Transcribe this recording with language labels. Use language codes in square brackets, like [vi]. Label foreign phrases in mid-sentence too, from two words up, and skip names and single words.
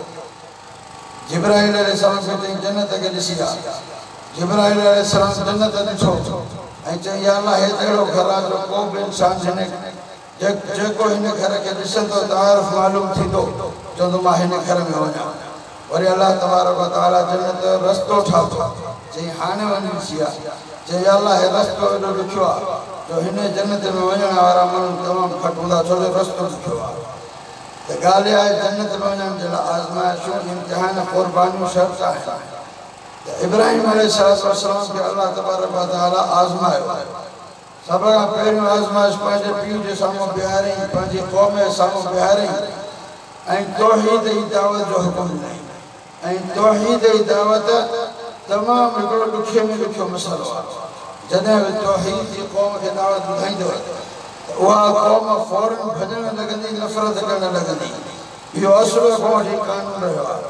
[sd] जिब्राईल अलैहिस्सलाम खे चई जन्नत खे ॾिसी आहे जिब्राईल अलैहिस्सलाम जन्नत ॾिठो ऐं चई [ar] يا الله [sd] हे अहिड़ो घर आहे जो को बि इंसान जेको हिन घर खे ॾिसंदो तारीफ़ मालूम थींदो चवंदो मां हिन घर में वञा वरी [ar] الله تبارك وتعالى [sd] जन्नत जो रस्तो ठातो चई हाणे वञी ॾिसी आहे चई अल्लाह हे रस्तो एॾो ॾुखियो आहे जो हिन जन्नत में वञण वारा माण्हू तमामु घटि हूंदा छो जो रस्तो ॾुखियो आहे त ॻाल्हि आहे जन्नत में वञण जे लाइ आज़माइशूं इम्तिहान क़ुर्बानियूं शर्त आहिनि त इब्राहिम अलैहिस्सलाम खे [ar] الله تبارك وتعالى [sd] आज़मायो सभ खां पहिरियों आज़माइश पंहिंजे पीउ जे साम्हूं बीहारियईं पंहिंजी क़ौम जे साम्हूं बीहारियईं ऐं तौहीद जी दावत जो हुकुम ॾिनई ऐं तौहीद जी दावत तमामु हिकिड़ो ॾुखियो में ॾुखियो मसइलो आहे जॾहिं बि तौहीद जी क़ौम खे दावत ॿुधाईंदो त उहा क़ौम फ़ौरन भॼणु लॻंदी नफ़रत करणु लॻंदी इहो असुलु खां वठी क़ानून रहियो आहे